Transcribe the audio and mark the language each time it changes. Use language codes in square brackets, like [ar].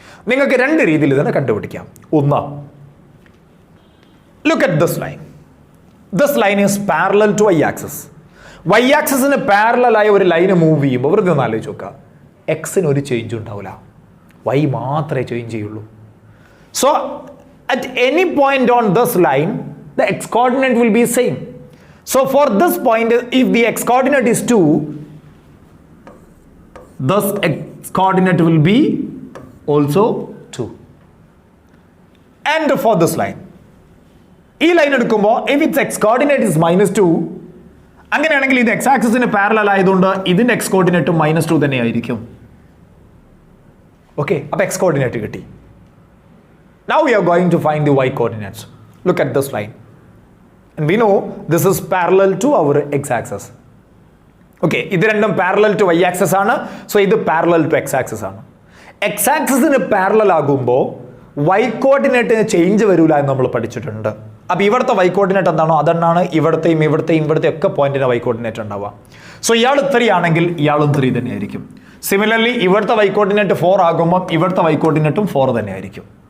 [ml] നിങ്ങൾക്ക് രണ്ട് രീതിയിൽ ഇതിനെ കണ്ടുപിടിക്കാം. [en] ഒന്ന്, look at this line. This line is parallel to y-axis. [ml] Y ആക്സിസിന് പാരലലായ ഒരു ലൈന് മൂവ് ചെയ്യുമ്പോൾ വെറുതെ ഒന്ന് ആലോചിച്ച് നോക്കുക, എക്സിന് ഒരു ചേഞ്ച് ഉണ്ടാവില്ല, വൈ മാത്രമേ ചേഞ്ച് ചെയ്യുള്ളൂ. [en] So at any point on this line the X coordinate will be same. So for this point if the X coordinate is 2, this X coordinate will be also 2. And for this line, [ml] ഈ line എടുക്കുമ്പോൾ [en] if it's x coordinate is -2, [ml] അങ്ങനെയാണെങ്കിൽ ഇത് X ആക്സിസിന് parallel ആയതുകൊണ്ട് ഇതിന്റെ X കോർഡിനേറ്റും -2 തന്നെ ആയിരിക്കും. Okay, അപ്പോൾ X coordinate കിട്ടി. [en] Now we are going to find the y coordinates. Look at this line. And we know this is parallel to our x axis. [ml] Okay, ഇത് രണ്ടും [en] parallel to y axis [ml] ആണ്. So ഇത് parallel to x axis ആണ്. x ആക്സിസിന് parallel ആകുമ്പോൾ y കോർഡിനേറ്റിന് change വരില്ല എന്ന് നമ്മൾ പഠിച്ചിട്ടുണ്ട്. അപ്പോൾ ഇവിടുത്തെ y കോർഡിനേറ്റ് എന്താണോ അതെന്നാണ് ഇവിടത്തെയും ഒക്കെ പോയിന്റിന് y കോർഡിനേറ്റ് ഉണ്ടാവുക. സോ ഇയാൾ 3 ആണെങ്കിൽ ഇയാളും 3 തന്നെയായിരിക്കും. സിമിലർലി ഇവിടുത്തെ y കോർഡിനേറ്റ് 4 ആകുമ്പോൾ ഇവിടുത്തെ y കോർഡിനേറ്റും 4 തന്നെയായിരിക്കും.